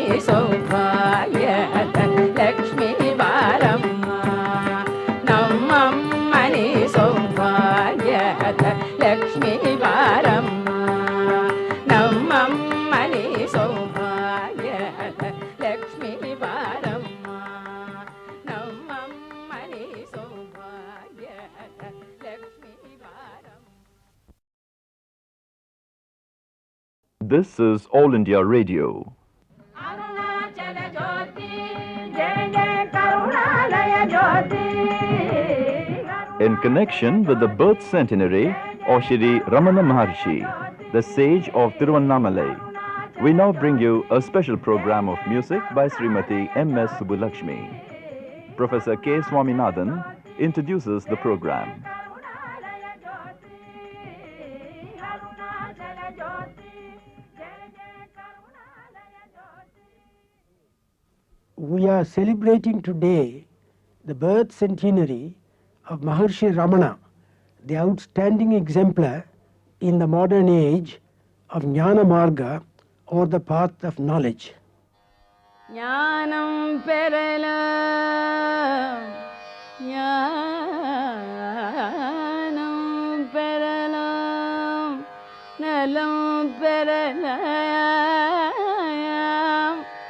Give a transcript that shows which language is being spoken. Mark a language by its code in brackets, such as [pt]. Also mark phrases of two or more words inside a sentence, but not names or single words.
[kn] ಸೌಭಾಗ್ಯದ ಲಕ್ಷ್ಮೀ ಬಾರಮ್ಮ ನಮ್ಮ ಮನೆ ಸೌಭಾಗ್ಯದ ಲಕ್ಷ್ಮೀ ಬಾರಮ್ಮ ನಮ್ಮ ಮನೆ ಸೌಭಾಗ್ಯದ ಲಕ್ಷ್ಮೀ ಬಾರಮ್ಮ ನಮ್ಮ ಮನೆ ಸೌಭಾಗ್ಯದ ಲಕ್ಷ್ಮೀ ಬಾರಮ್ಮ. [en] This is All India Radio. [kn] ಅರುಣಾಚಲ ಜ್ಯೋತಿ ಜಯ ಜಯ ಕರುಣಾಲಯ ಜ್ಯೋತಿ [en] In connection with the birth centenary of Shri Ramana Maharshi, the sage of Tiruvannamalai, we now bring you a special program of music by Srimati M.S. Subbulakshmi. Professor K. Swaminathan introduces the program. We are celebrating today the birth centenary of Maharshi Ramana, the outstanding exemplar in the modern age of Jnana Marga or the path of knowledge. [ta] ஞானம் பெறலாம் ஞானம் பெறலாம் நலம் பெறலாம்